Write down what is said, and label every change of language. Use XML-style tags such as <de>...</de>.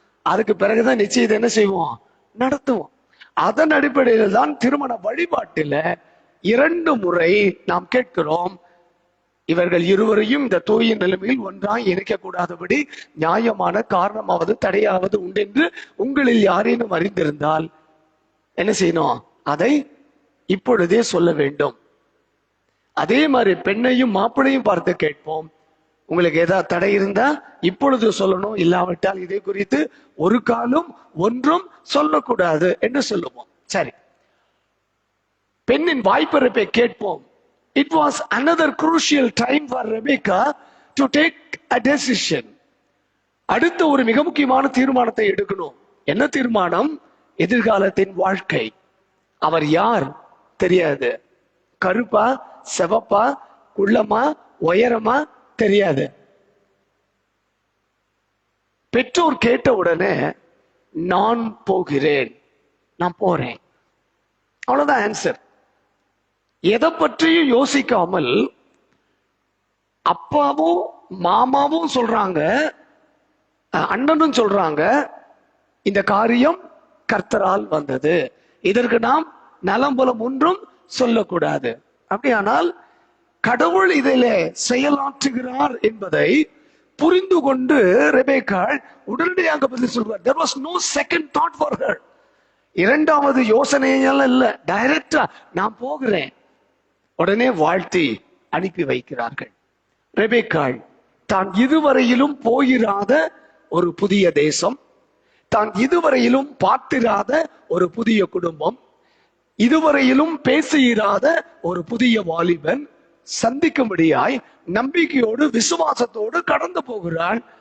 <ta>அதுக்கு பிறகுதான் நிச்சயத்தை என்ன செய்வோம், நடத்துவோம். அதன் அடிப்படையில் தான் திருமண வழிபாட்டில 2 முறை நாம் கேட்கிறோம், இவர்கள் இருவரையும் இந்த தூய நிலைமையில் ஒன்றாய் இணைக்க கூடாதபடி நியாயமான காரணமாவது தடையாவது உண்டென்று உங்களில் யாரேனும் அறிந்திருந்தால் என்ன செய்யணும், அதை இப்பொழுதே சொல்ல வேண்டும். அதே மாதிரி பெண்ணையும் மாப்பிளையும் பார்த்து கேட்போம், உங்களுக்கு ஏதாவது தடை இருந்தா இப்பொழுது சொல்லணும், இல்லாவிட்டால் இதை குறித்து ஒரு காலம் ஒன்றும் சொல்லக்கூடாது என்று சொல்லுவோம். சரி, பெண்ணின் வாய்ப்பிறப்பை கேட்போம்.</ta> <en>It was another crucial time for Rebecca to take a decision.</en> <ta>அடுத்த ஒரு மிக முக்கியமான தீர்மானத்தை எடுக்கணும். என்ன தீர்மானம்? எதிர்காலத்தின் வாழ்க்கை. அவர் யார் தெரியாது, கருப்பா செவப்பா குள்ளமா உயரமா தெரியாது. பெற்றோர் கேட்ட உடனே நான் போகிறேன், நான் போறேன், அவ்வளவுதான் ஆன்சர். எதை பற்றியும் யோசிக்காமல் அப்பாவும் மாமாவும் சொல்றாங்க, அண்ணனும் சொல்றாங்க, இந்த காரியம் கர்த்தரால் வந்தது, இதற்கு நாம் நலம்புலம் ஒன்றும் சொல்லக்கூடாது. அப்படியானால் கடவுள் இதிலே செயலாற்றுகிறார் என்பதை புரிந்து கொண்டு ரெபேக்காள் உடனடியாக பதில் சொல்வார்.</ta> <en>There was no second thought for her.</en> <ta>இரண்டாவது யோசனையெல்லாம் இல்ல, டைரக்டா நான் போகிறேன். உடனே வாழ்த்தி அனுப்பி வைக்கிறார்கள். ரெபேக்காள் தான் இதுவரையிலும் போயிராத ஒரு புதிய தேசம், தான் இதுவரையிலும் பார்த்திராத ஒரு புதிய குடும்பம், இதுவரையிலும் பேசியிராத ஒரு புதிய வாலிபன் சந்திக்கும்படியாய் நம்பிக்கையோடு விசுவாசத்தோடு கடந்து போகிறாள்.</ta>